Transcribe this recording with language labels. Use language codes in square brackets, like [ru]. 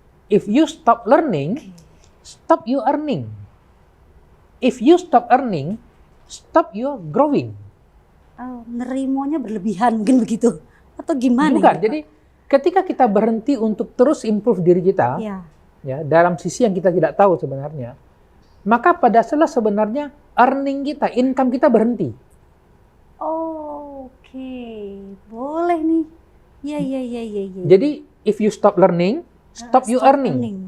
[en] If you stop learning, stop you earning. If you stop earning, stop you growing. [id] Oh, nerimonya berlebihan mungkin begitu, atau gimana? Bukan, gitu, jadi ketika kita berhenti untuk terus improve diri kita, ya dalam sisi yang kita tidak tahu sebenarnya, maka pada saat sebenarnya earning kita, income kita berhenti. Oh, oke. Boleh nih. Iya. Jadi [en] if you stop learning, stop you earning.